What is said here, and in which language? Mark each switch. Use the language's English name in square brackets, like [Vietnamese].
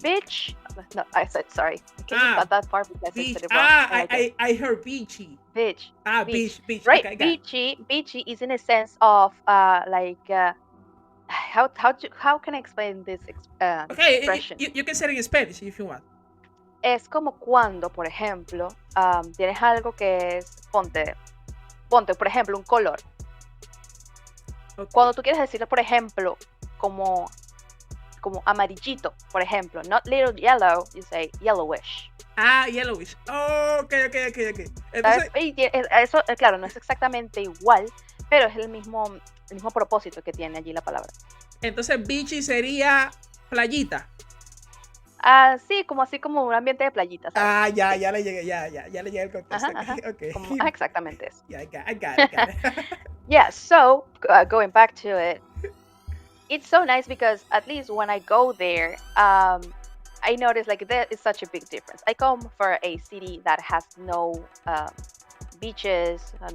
[English] Beach. No, I said sorry. Can you cut that part because beach. I said it wrong. I heard beachy. Beach. Beach. Right. Okay, beachy is in a sense of like how can I explain this expression? You can say it in Spanish if you want. [Spanish] Es como cuando, por ejemplo, tienes algo que es, ponte, por ejemplo, un color. [English] Okay. [Spanish] Cuando tú quieres decirle, por ejemplo, como amarillito, por ejemplo, [English] not little yellow, you say yellowish. Yellowish. Oh, okay. [Spanish] Entonces, eso, claro, no es exactamente igual, pero es el mismo propósito que tiene allí la palabra. Entonces, beachy sería playita. Sí, así como un ambiente de playita, ¿sabes? Ya le llegué el contexto. [English] Okay. [Spanish] Exactamente eso. [English] Yeah, I got it. Yeah, so going back to it, it's so nice because at least when I go there, I notice like there is such a big difference. I come for a city that has no beaches.